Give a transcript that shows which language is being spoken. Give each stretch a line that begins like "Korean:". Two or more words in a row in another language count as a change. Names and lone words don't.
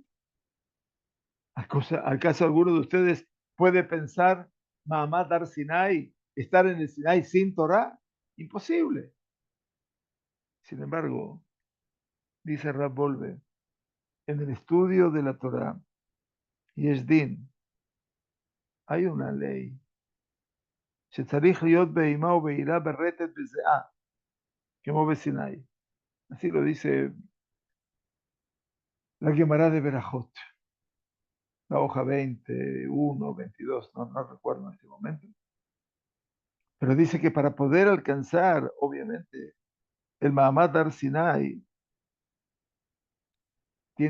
Spanish: ¿Acaso alguno de ustedes puede pensar
Hebrew: מעמד הר סיני,
Spanish: estar en el Sinai sin Torah? Imposible. Sin embargo, dice Rab Volve, en el estudio de la Torah,
Hebrew: יש דין,
Spanish: hay una ley.
Hebrew: שצריך להיות באימה ובעירה ברטט בזיעה, כמו בסיני.
Spanish: Así lo dice la Gemara de Berajot, la hoja 21, 22, no recuerdo en este momento. Pero dice que para poder alcanzar, obviamente, el
Hebrew: מעמד הר סיני,
Spanish: tiene